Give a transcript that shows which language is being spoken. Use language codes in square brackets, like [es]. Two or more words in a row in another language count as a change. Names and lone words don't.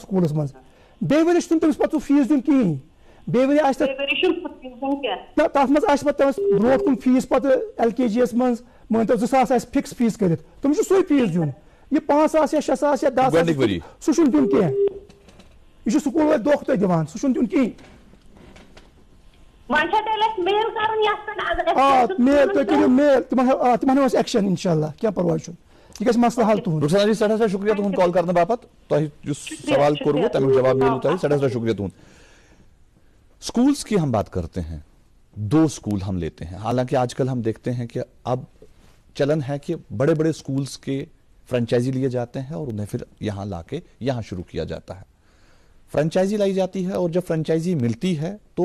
[ks] سکوٗلس منٛز بیٚیہِ ؤرِیَس چھُنہٕ تٔمِس پتہٕ سُہ فیٖس دیُن کِہیٖنۍ بیٚیہِ ؤری آسہِ تتھ منٛز آسہِ پتہٕ تٔمِس برونٛٹھ کُن فیٖس پتہٕ LKG یس منٛز مٲنۍتو 2,000 آسہِ فِکس فیٖس کٔرِتھ تٔمِس چھُ سُے فیٖس دیُن یہِ 5,000 یا 6,000 یا 10,000 سُہ چھُنہٕ دیُن کینٛہہ یہِ چھُ سکوٗل وٲلۍ دھوکہٕ تۄہہِ دِوان سُہ چھُنہٕ دیُن کِہیٖنۍ میل تُہۍ کٔرِو میل تِمن ہٮ۪مو أسۍ ایکشن اِنشاءاللہ کینٛہہ پرواے چھُنہٕ یہ گژھِ مسلہٕ حل تُہُنٛد رخسانہ جی سٮ۪ٹھاہ سٮ۪ٹھاہ شُکریہ تُہُنٛد کال کرنہٕ باپتھ تۄہہِ یُس سوال کوٚروٕ تمیُک جواب میلیو تۄہہِ سٮ۪ٹھاہ سٮ۪ٹھاہ شُکریہ تُہُنٛد [ur] اسکولس کی ہم بات کرتے ہیں 2 اسکول ہم لیتے ہیں حالانکہ آج کل ہم دیکھتے ہیں کہ اب چلن ہے کہ بڑے بڑے اسکولس کے فرنچائزی لیے جاتے ہیں اور انہیں پھر یہاں لا کے یہاں شروع کیا جاتا ہے فرنچائزی لائی جاتی ہے اور جب فرنچائزی ملتی ہے تو